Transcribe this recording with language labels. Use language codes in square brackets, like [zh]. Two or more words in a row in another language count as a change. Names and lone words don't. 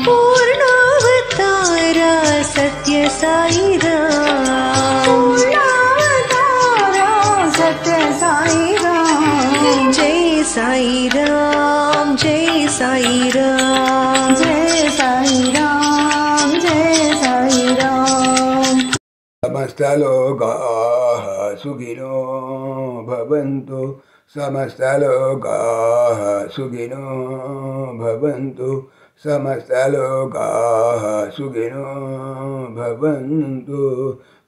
[hi] पूर्णावतार सत्य साईराम. पूर्णावतार सत्य साईराम. जय साईराम. जय साईराम. जय साईराम. जय साईराम. [sa] సమస్తలోకాః సుఖినో భవంతు. సమస్తలోకాః సుఖినో భవంతు. సమస్తలోకాః సుఖినో భవంతు.